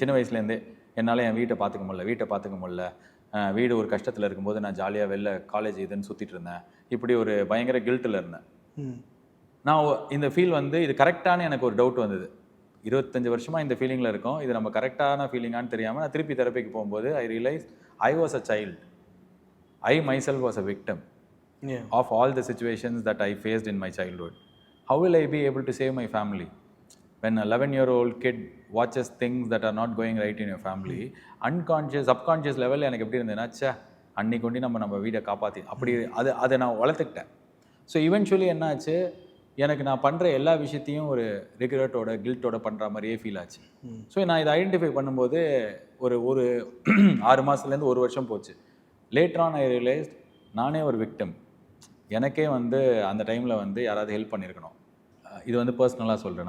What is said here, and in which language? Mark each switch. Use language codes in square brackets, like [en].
[ta] சின்ன வயசுலேருந்தே என்னால் என் வீட்டை பார்த்துக்க முடியல. வீடு ஒரு கஷ்டத்தில் இருக்கும்போது நான் ஜாலியாக வெளில காலேஜ் இதுன்னு சுற்றிட்டு இருந்தேன். இப்படி ஒரு பயங்கர கில்ட்டில் இருந்தேன். நான் இந்த ஃபீல் வந்து இது கரெக்டான எனக்கு ஒரு டவுட் வந்தது. 25 வருஷமாக இந்த ஃபீலிங்கில் இருக்கோம், இது நம்ம கரெக்டான ஃபீலிங்கான்னு தெரியாமல் நான் திருப்பி தெரப்பிக்கு போகும்போது [en] I realise I was a child. I myself was a victim of all the situations that I faced in my childhood. How will I be able to save my family? When an 11-year-old kid watches things that are not going right in your family, unconscious, subconscious level [ta] எனக்கு எப்படி இருந்ததுன்னா, ச்சே அன்னைக்கு கொண்டு நம்ம வீடை காப்பாற்றி அப்படி அதை நான் வளர்த்துக்கிட்டேன். ஸோ இவென்ச்சுவலி என்ன ஆச்சு, எனக்கு நான் பண்ணுற எல்லா விஷயத்தையும் ஒரு ரிக்ரெட்டோட, கில்ட்டோட பண்ணுற மாதிரியே ஃபீல் ஆச்சு. ஸோ நான் இதை ஐடென்டிஃபை பண்ணும்போது ஒரு 6 மாதத்துலேருந்து 1 வருஷம் போச்சு. [en] later on I realised [ta] நானே ஒரு விக்டம். எனக்கே வந்து அந்த டைமில் வந்து யாராவது ஹெல்ப் பண்ணியிருக்கணும். இது வந்து பர்சனலாக சொல்கிறேன்.